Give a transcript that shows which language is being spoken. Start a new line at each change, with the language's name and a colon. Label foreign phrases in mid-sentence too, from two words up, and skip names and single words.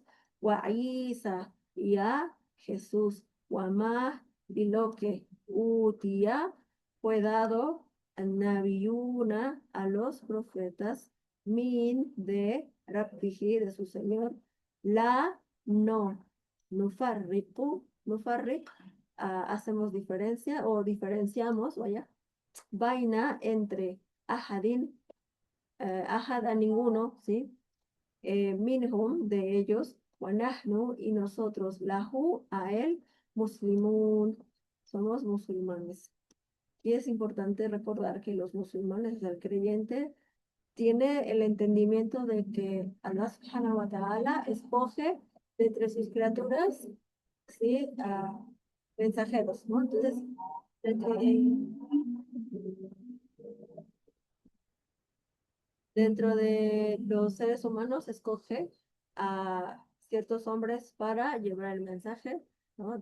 Spanish: wa Isa y a Jesús,
Arabic: وما
Spanish: y lo que utía fue dado a Nabiyuna a los profetas min de Rabbiji de su Señor, la no nufarriq, hacemos diferencia o diferenciamos, vaya, vaina entre
Arabic: أحد، أحد
Spanish: a ninguno, ¿sí? Minhum de ellos,
Arabic: ونحن
Spanish: y nosotros, lahu a él, muslimun, somos musulmanes. Y es importante recordar que los musulmanes, el creyente, tiene el entendimiento de que
Arabic: الله سبحانه وتعالى
Spanish: escoge de entre sus criaturas, ¿sí? Mensajeros, ¿no? Entonces, dentro dentro de los seres humanos escoge a ciertos hombres para llevar el mensaje, ¿no?